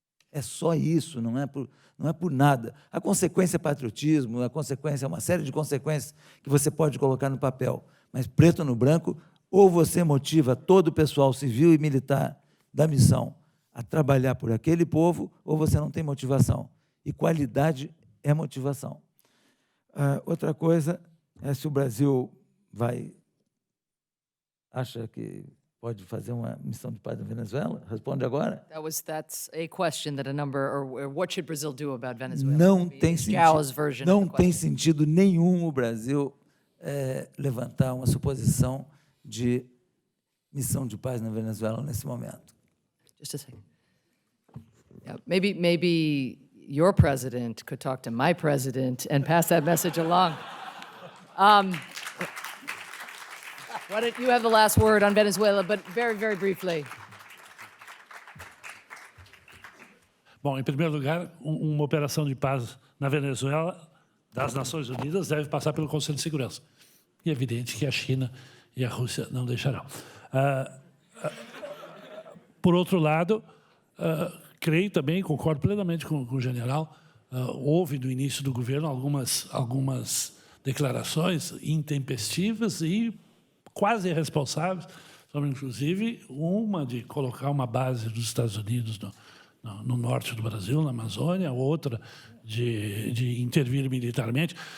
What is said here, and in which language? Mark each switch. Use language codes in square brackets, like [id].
[pt] É só isso, não é por nada. A consequência é patriotismo, a consequência é uma série de consequências que você pode colocar no papel, mas preto no branco, ou você motiva todo o pessoal civil e militar da missão a trabalhar por aquele povo, ou você não tem motivação. E qualidade é motivação. Outra coisa é se o Brasil acha que pode fazer uma missão de paz na Venezuela? Responde agora. [en] That's a question that or what should Brazil do about Venezuela? [pt] Não tem sentido nenhum o Brasil levantar uma suposição de missão de paz na Venezuela nesse momento. [en] Just a second. Yeah, maybe your president could talk to my president and pass that message along. Why don't you have the last word on Venezuela, but very, very briefly. [pt] Bom, em primeiro lugar, uma operação de paz na Venezuela das Nações Unidas deve passar pelo Conselho de Segurança. E é evidente que a China e a Rússia não deixarão. Por outro lado, creio também, concordo plenamente com o general, houve no início do governo algumas declarações intempestivas e quase irresponsáveis, sobre inclusive uma de colocar uma base dos Estados Unidos no norte do Brasil, na Amazônia, outra de intervir militarmente.